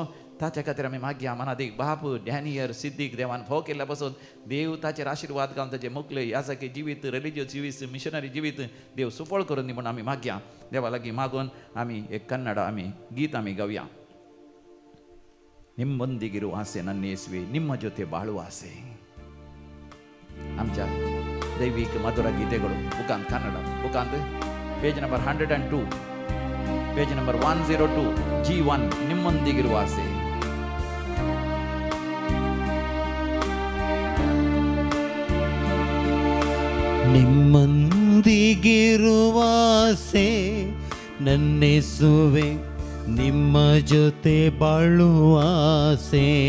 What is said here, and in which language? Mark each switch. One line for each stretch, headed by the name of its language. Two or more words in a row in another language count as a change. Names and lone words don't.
Konkani: ताच्या खातीर आमी मागया मनादीक बाप डॅनियल सिद्धीक देवान फोव केल्ल्या पासून देव ताचेर आशिर्वाद घालून ताचे मुखले याजकी जिवीत रिलिजियस जिवीत मिशनरी जिवीत देव सुफळ करून दी म्हणून आमी मागया. देवा लागीं मागून आमी एक कन्नड आमी गीत आमी गावया.
Kannada: ನಿಮ್ಮೊಂದಿಗಿರುವ ಆಸೆ ನನ್ನ ಯೇಸುವೆ ನಿಮ್ಮ ಜೊತೆ ಬಾಳುವ ಆಸೆ.
Konkani: आमच्या दैविक मधुर गीतेಗಳು बुकांत कन्नड बुकांत
English: page number
Konkani: 102
English: page number
Konkani: 102 G1
Kannada: ನಿಮ್ಮೊಂದಿಗಿರುವ ಆಸೆ. ನಿಮ್ಮೊಂದಿಗಿರುವ ಆಸೆ ನನ್ನೆಸುವೆ ನಿಮ್ಮ ಜೊತೆ ಬಾಳುವ ಆಸೆ.